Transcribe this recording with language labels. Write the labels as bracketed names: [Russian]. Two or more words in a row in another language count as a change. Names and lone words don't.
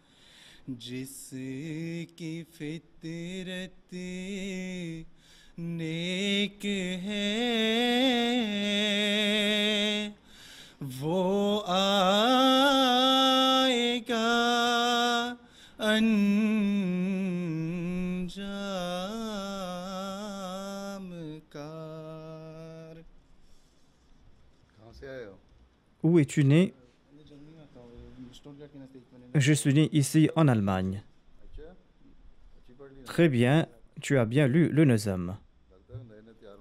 [Urdu] जिसकी फितरत नेक है वो आएगा अंजाम कार। कहाँ से आए हो? [French] Où es-tu né? Je suis né ici en Allemagne. [Urdu] अच्छा, अच्छी पढ़ ली ना? [French] Très bien, tu as bien lu le Nizam. [Urdu] लगता है नए नए तैयार